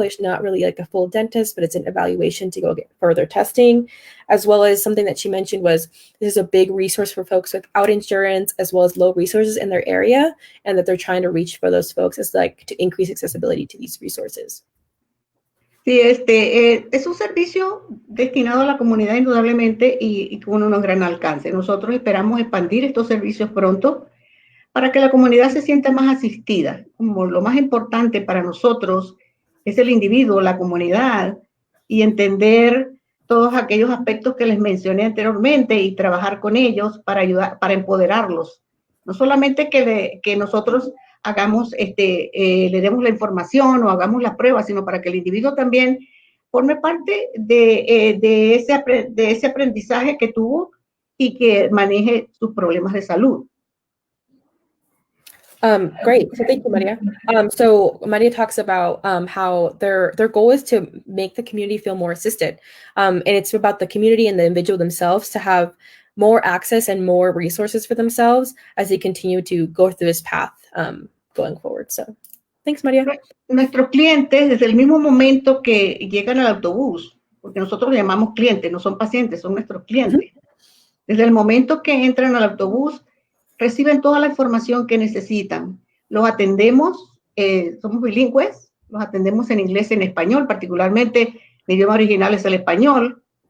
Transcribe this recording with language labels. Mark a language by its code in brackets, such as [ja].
[en] It's not really like a full dentist, but it's an evaluation to go get further testing, as well as something that she mentioned was this is a big resource for folks without insurance, as well as low resources in their area, and that they're trying to reach for those folks is like to increase accessibility to these resources. [es] Sí, es un servicio destinado a la comunidad indudablemente y con un gran alcance. Nosotros esperamos expandir estos servicios pronto para que la comunidad se sienta más asistida. Como lo más importante para nosotros es el individuo, la comunidad, y entender todos aquellos aspectos que les mencioné anteriormente y trabajar con ellos para ayudar, para empoderarlos. No solamente que nosotros hagamos, le demos la información o hagamos la prueba, sino para que el individuo también forme parte de ese aprendizaje que tuvo y que maneje sus problemas de salud. [en] Great. So thank you, Maria. So Maria talks about how their goal is to make the community feel more assisted. And it's about the community and the individual themselves to have more access and more resources for themselves as they continue to go through this path going forward. So thanks, Maria. [es] Nuestros clientes, desde el mismo momento que llegan al autobús, porque nosotros los llamamos clientes, no son pacientes, son nuestros clientes. Desde el momento que entran al autobús, reciben toda la información que necesitan. Los atendemos, somos bilingües, los atendemos en inglés y en español, particularmente mi idioma original es el español.